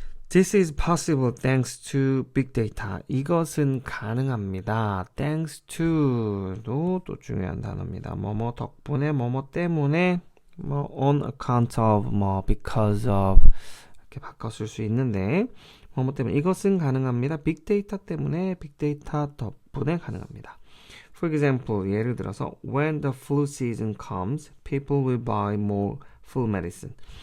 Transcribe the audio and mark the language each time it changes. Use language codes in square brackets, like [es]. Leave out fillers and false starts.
[en] This is possible thanks to big data. [ko] 이것은 가능합니다. Thanks to도 또 중요한 단어입니다. 뭐뭐 덕분에, 뭐뭐 때문에, 뭐 [en] on account of, [ko] 뭐 [en] because of [ko] 이렇게 바꿨을 수 있는데 뭐뭐 때문에 이것은 가능합니다. 빅데이터 때문에, 빅데이터 덕분에 가능합니다. [en] For example, [ko] 예를 들어서 [en] when the flu season comes, people will buy more flu medicine.